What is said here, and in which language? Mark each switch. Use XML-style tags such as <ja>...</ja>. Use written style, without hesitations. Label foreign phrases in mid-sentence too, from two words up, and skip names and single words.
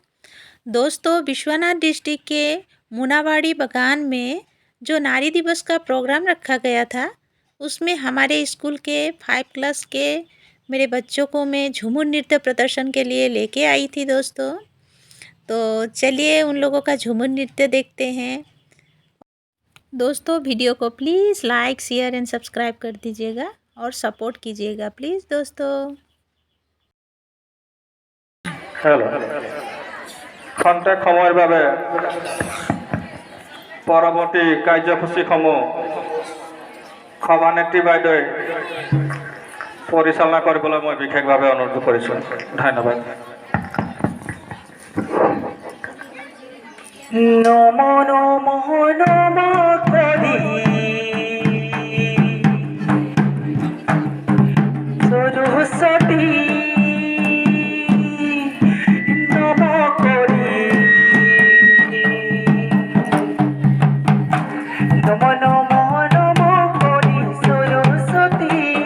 <hi>दोस्तों, विश्वनाथ डिस्ट्रिक्ट के मुनावाड़ी बागान में जो नारी दिवस का प्रोग्राम रखा गया था, उसमें हमारे स्कूल के 5 क्लास के मेरे बच्चों को मैं झूमर नृत्य प्रदर्शन के लिए लेके आई थी दोस्तों। तो चलिए उन लोगों का झूमर नृत्य देखते हैं। दोस्तों, वीडियो को प्लीज़</hi> <en>like, share and subscribe</en> <hi>कर दीजिएगा और सपोर्ट कीजिएगा प्लीज़ दोस्तों।</hi> <as>হ্যালো খন্তেক সময়ৰ বাবে পৰৱৰ্তী কাৰ্যসূচীসমূহ সভানেত্ৰী বাইদেৱে পৰিচালনা কৰিবলৈ মই বিশেষভাৱে অনুৰোধ কৰিছোঁ। ধন্যবাদ।</as> <bn>নমো নমো নমো করি সরস্বতী নমো করি নমো নমো নমো করি সরস্বতী</bn>